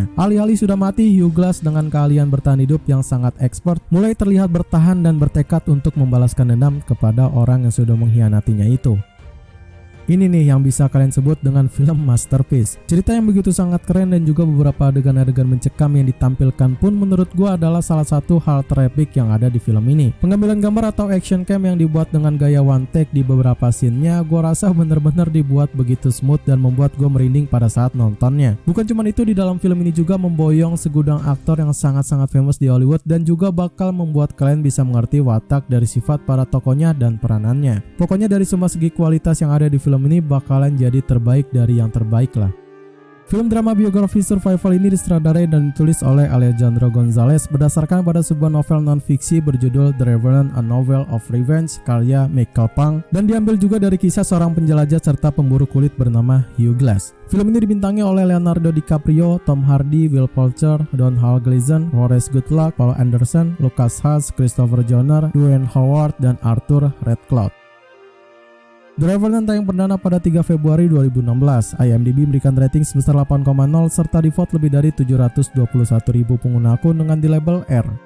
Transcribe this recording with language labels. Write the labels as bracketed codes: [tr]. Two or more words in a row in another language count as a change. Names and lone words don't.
[id] Alih-alih sudah mati, Hugh Glass dengan keahlian bertahan hidup yang sangat expert mulai terlihat bertahan dan bertekad untuk membalaskan dendam kepada orang yang sudah mengkhianatinya itu. Ini nih yang bisa kalian sebut dengan film masterpiece. Cerita yang begitu sangat keren dan juga beberapa adegan-adegan mencekam yang ditampilkan pun menurut gua adalah salah satu hal terepik yang ada di film ini. Pengambilan gambar atau [en] action cam [id] yang dibuat dengan gaya [en] one take [id] di beberapa scene-nya gua rasa bener-bener dibuat begitu smooth dan membuat gua merinding pada saat nontonnya. Bukan cuma itu, di dalam film ini juga memboyong segudang aktor yang sangat-sangat famous di Hollywood dan juga bakal membuat kalian bisa mengerti watak dari sifat para tokohnya dan peranannya. Pokoknya dari semua segi kualitas yang ada di film ini bakalan jadi terbaik dari yang terbaik lah. Film drama biografi survival ini disutradarai dan ditulis oleh Alejandro Gonzalez berdasarkan pada sebuah novel non-fiksi berjudul The Revenant, A Novel of Revenge karya Michael Pang, dan diambil juga dari kisah seorang penjelajah serta pemburu kulit bernama Hugh Glass. Film ini dibintangi oleh Leonardo DiCaprio, Tom Hardy, Will Poulter, Domhnall Gleeson, Forest Goodluck, Paul Anderson, Lucas Haas, Christopher Joner, Dwayne Howard, dan Arthur Redcliffe. The Revenant tayang perdana pada 3 Februari 2016. IMDb memberikan rating sebesar 8,0 serta di-vote lebih dari 721.000 pengguna akun dengan di label R.